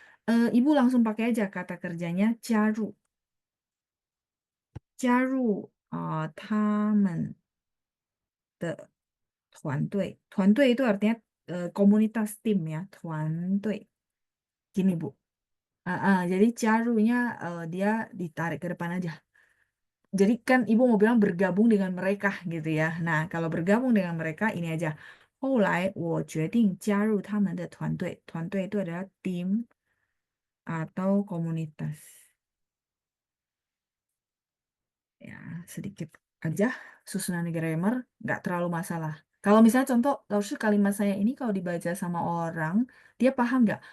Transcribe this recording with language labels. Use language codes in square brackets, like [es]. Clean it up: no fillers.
[id] Ibu langsung pakai aja kata kerjanya [zh] 加入他们的团队，团队 [id] itu artinya komunitas tim ya, 团队. Gini Bu. Jadi jarunya dia ditarik ke depan aja. Jadi kan ibu mau bilang bergabung dengan mereka gitu ya. Nah, kalau bergabung dengan mereka ini aja. [zh] 后来我决定加入他们的团队. [id] 团队 itu adalah tim atau komunitas. Ya, sedikit aja susunan grammar, nggak terlalu masalah. Kalau misalnya contoh, lalu kalimat saya ini kalau dibaca sama orang, dia paham nggak?